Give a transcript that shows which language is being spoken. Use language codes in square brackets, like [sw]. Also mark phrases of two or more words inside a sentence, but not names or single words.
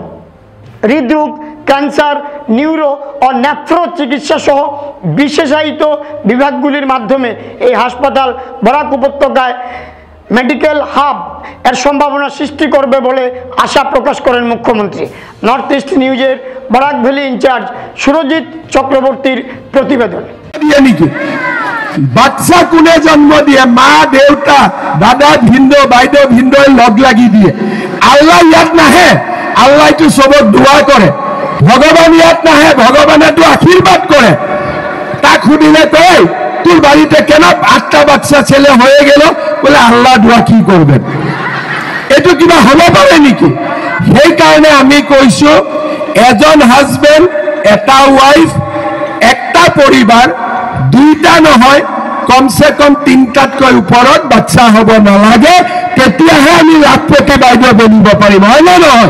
[bn] হৃদরোগ, ক্যান্সার, নিউরো ও নেফ্রো চিকিৎসা সহ বিশেষায়িত বিভাগগুলির মাধ্যমে এই হাসপাতাল বরাক উপত্যকায় মেডিকেল হাব এর সম্ভাবনা সৃষ্টি করবে বলে আশা প্রকাশ করেন মুখ্যমন্ত্রী। নর্থ ইস্ট নিউজের বরাক ভ্যালি ইনচার্জ সুরজিৎ চক্রবর্তীর প্রতিবেদন। [as] বাচ্চা কোনে জন্ম দিয়ে? মা, দেউতা, দাদা, ভিন্দো, বাইদেউ, ভিন্দোই লগ লাগি দিয়ে। আল্লাহ ইয়াত নাহে, আল্লাহটো সবক দোয়া করে। ভগবান ইয়াত নাহে, ভগবানেতো আশীর্বাদ করে। তাক সুধিলে কয়, [bn] তোর বাড়িতে কেন 8টা বাচ্চা ছেলে হয়ে গেল? বলে আল্লাহ দোয়া কি করবেন? [as] এইটো কিবা হব পাৰে নেকি? সেইকাৰণে আমি কৈছো, এজন হাজবেণ্ড, এটা ৱাইফ, একটা পৰিবাৰ, দুইটা নহয়, [hi] कम से कम [as] 3টাতকৈ ওপৰত বাচ্চা হ'ব নালাগে। তেতিয়াহে আমি লাখপতি বাইদেউ বনিব পাৰিম, হয় নে নহয়?